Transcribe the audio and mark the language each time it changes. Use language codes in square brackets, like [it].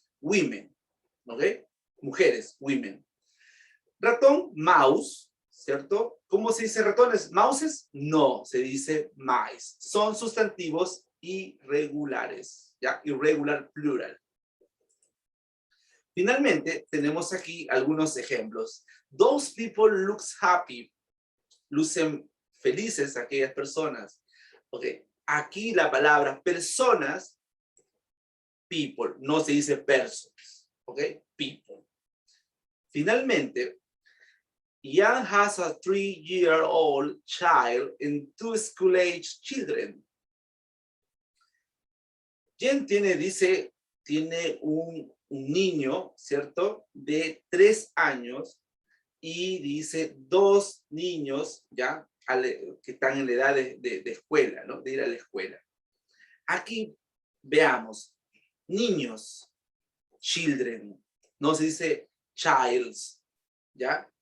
[es] Women, ¿ok? Mujeres, women. Ratón, mouse, ¿cierto? ¿Cómo se dice ratones? ¿Mouses? No, se dice mice. Son sustantivos irregulares, ¿ya? [en] Irregular plural. [es] Finalmente, tenemos aquí algunos ejemplos. [en] Those people looks happy. [es] Lucen felices aquellas personas. Ok, aquí la palabra personas, people, no se dice persons. Ok, people. Finalmente, [en] Jan has a 3-year-old child and 2 school-age children. [es] Jen tiene un niño, ¿cierto? De 3 años y dice 2 niños, ¿ya? Que están en la edad de escuela, ¿no? De ir a la escuela. Aquí veamos, niños, children, no se dice childs, ¿ya?